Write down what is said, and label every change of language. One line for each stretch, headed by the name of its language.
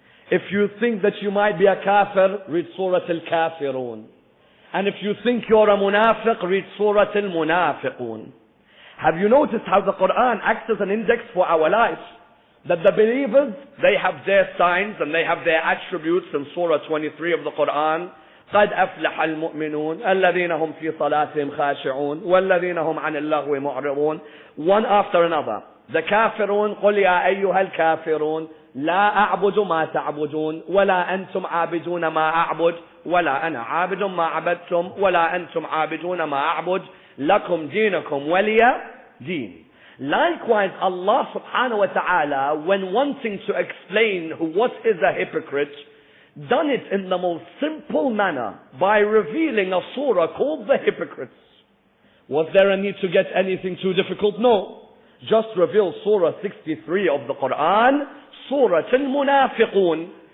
English: If you think that you might be a kafir, read Surah Al-Kafirun. And if you think you're a munafiq, read Surah Al-Munafiqun. Have you noticed how the Quran acts as an index for our life? That the believers, they have their signs and they have their attributes in Surah 23 of the Quran.
Arabic: قد أفلح المؤمنون الذين هم في صلاتهم خاشعون والذين هم عن اللغو معرضون.
English: One after another.
Arabic: The كافرون قل يا أيها الكافرون لا أعبد ما تعبدون ولا أنتم عابدون ما أعبد ولا أنا عابد ما عبدتم ولا أنتم عابدون ما أعبد لكم دينكم ولي دين.
English: Likewise, Allah subhanahu wa ta'ala, when wanting to explain what is a hypocrite, done it in the most simple manner by revealing a surah called the Hypocrites. Was there a need to get anything too difficult? No. Just reveal Surah 63 of the Quran, Surah Al-Munafiqun.